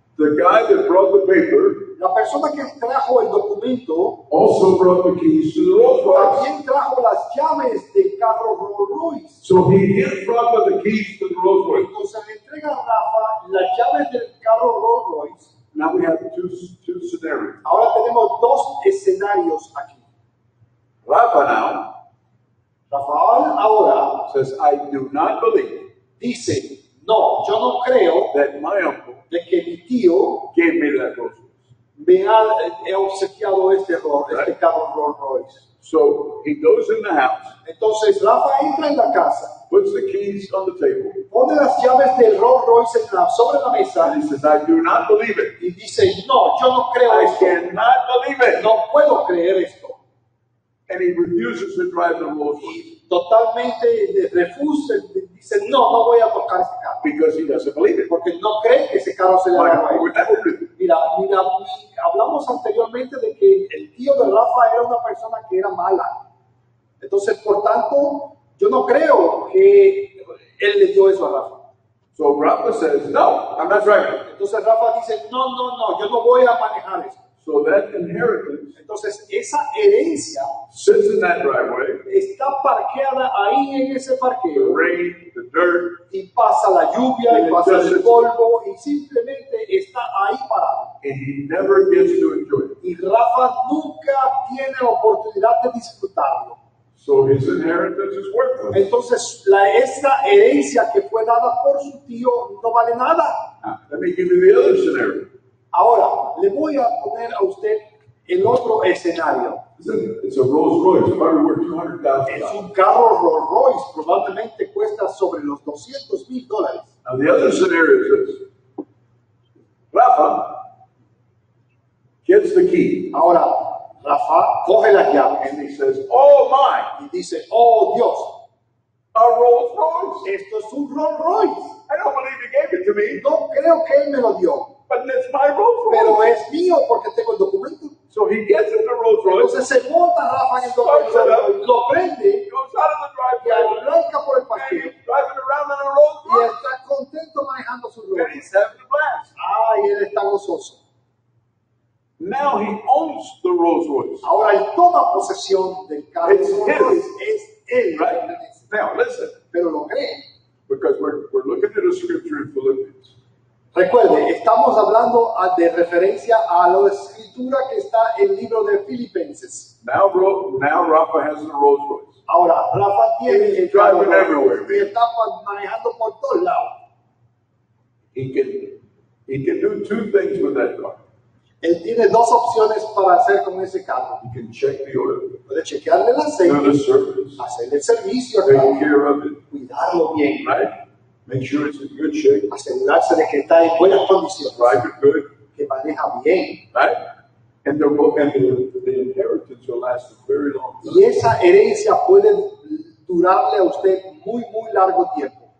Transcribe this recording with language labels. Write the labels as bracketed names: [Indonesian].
[English] The guy that brought the paper [Spanish] La persona que trajo el documento [English] also brought the keys to the Rolls Royce. [Spanish] también trajo las llaves del carro Rolls Royce. [English] So he gives Rafa the keys to the Rolls Royce. [Spanish] Entonces le entrega a Rafa las llaves del carro Rolls Royce. [English] Now we have two scenarios. [Spanish] Ahora tenemos dos escenarios aquí. [English] Rafa now [Spanish] Rafael ahora [English] says, "I do not believe [Spanish] dice, no, yo no creo [English] that my uncle [Spanish] de que mi tío [English] gave me that Rolls Royce." [Spanish] me ha obsequiado este carro Rolls Royce. [English] So he goes in the house, [Spanish] Entonces Rafa entra en la casa, [English] puts the keys on the table, [Spanish] pone las llaves del Rolls Royce sobre la mesa [English] and he says, "I do not believe it. [Spanish] y dice, no, yo no creo [English] I [Spanish] esto, [English] cannot believe it." [Spanish] no puedo creer esto. [English] And he refuses to drive the Rolls Royce. [Spanish] Y totalmente refusa, Dice, no voy a tocar ese carro. [English] because he doesn't believe it. [Spanish] Porque no cree que ese carro se le [English] My [Spanish] haga a [English] God [Spanish] él. [English] would never do it. [Spanish] Mira, hablamos anteriormente de que el tío de Rafa era una persona que era mala. Entonces, por tanto, yo no creo que él le dio eso a Rafa. [English] So Rafa says, no, I'm not driving. [Spanish] Entonces Rafa dice, no, yo no voy a manejar eso. [English] So that inheritance [Spanish] Entonces, esa herencia [English] sits in that driveway, [Spanish] está parqueada ahí en ese [English] the [Spanish] parqueo [English] rain, the dirt, [Spanish] y pasa la lluvia y pasa el polvo y simplemente está ahí parado. [English] and he never gets to enjoy it. [Spanish] Y Rafa nunca tiene la oportunidad de disfrutarlo. [English] So his inheritance is worthless. [Spanish] Entonces, esta herencia que fue dada por su tío no vale nada. [English] Now, let me give you the other scenario. [Spanish] Ahora, le voy a poner a usted el otro escenario. [English] It's a Rolls Royce, probably worth [Spanish] Es [English] $200,000. [Spanish] un carro Rolls Royce, probablemente cuesta sobre los $200,000. [English] Now the other scenario is this. Rafa gets the key, [Spanish] Ahora, Rafa coge las llaves [English] and he says, oh my, [Spanish] y dice, oh Dios, [English] a Rolls Royce. [Spanish] esto es un Rolls Royce. [English] I don't believe he gave it to me, [Spanish] No creo que él me lo dio, [English] but it's my Rolls [Spanish] pero [English] Royce. [Spanish] es mío porque tengo el documento. [English] So he gets in the Rolls Royce, [Spanish] Entonces se monta Rafa en el documento, lo prende [English] goes out of the [Spanish] y [English] driveway, [Spanish] arranca por el [English] and [Spanish] parqueo [English] he's driving around in a Rolls [Spanish] y [English] Royce, [Spanish] está contento manejando su [English] and [Spanish] Rolls. [English] he's having a blast. [Spanish] Ay, él está gozoso. [English] Now he owns the Rolls Royce. [Spanish] Ahora él toma posesión del carro. [English] It's [Spanish] Rolls [English] his. [Spanish] Royce. Es él, [English] Right? Now listen, [Spanish] pero lo cree. [English] because we're looking at a scripture in Philippians. [Spanish] Recuerde, estamos hablando de referencia a la escritura que está en el libro de Filipenses. [English] Now Rafa has a Rolls Royce. [Spanish] Ahora, Rafa tiene [English] He's [Spanish] el carro [English] driving everywhere. [Spanish] y está manejando por todos lados. [English] He can do two things with that car. [Spanish] Él tiene dos opciones para hacer con ese carro. [English] He can check the oil, [Spanish] Puede chequearle el [English] do the [Spanish] aceite, [English] service, [Spanish] hacerle el servicio, [English] take care of it, [Spanish] cuidarlo bien, [English] right? Make sure it's in good shape, [Spanish] asegurarse de que está en buenas condiciones, [English] drive it good, [Spanish] que maneja bien. [English] right? And the inheritance will last a very long [Spanish] Y [English] time. [Spanish] esa herencia puede durarle a usted muy largo tiempo.